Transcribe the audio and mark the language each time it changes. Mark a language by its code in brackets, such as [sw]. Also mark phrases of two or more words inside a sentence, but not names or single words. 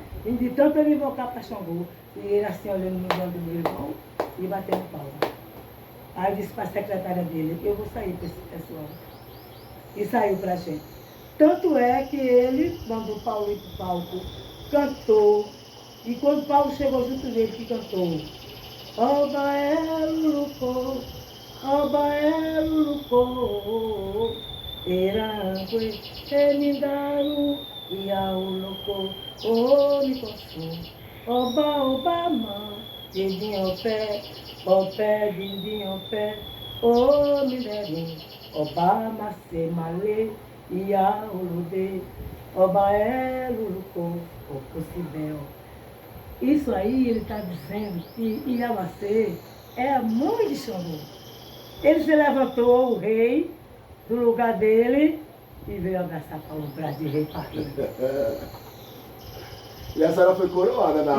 [pt] E de tanto ele invocar para Xangô. E ele assim olhando no olho do meu irmão e batendo palma. Aí eu disse para a secretária dele, eu vou sair para esse pessoal. E saiu para a gente. Tanto é que ele mandou Paulo ir para o palco, cantou. E quando Paulo chegou junto dele, que cantou. [yo] Oba Eluco, Oba Eluco, Erangwe, Emindaru, Iauluco, O Micosu, Oba Obama, Didinho Pé, Opé, Didinho Pé, O Minerim, Obama Semale, Iaulude, Oba Eluco, Ococibel. [pt] Isso aí ele está dizendo que Iamacê é a mãe de Xangô. Ele se levantou, o rei, do lugar dele e veio abraçar Paulo Braz de rei para ele. E a senhora foi coroada na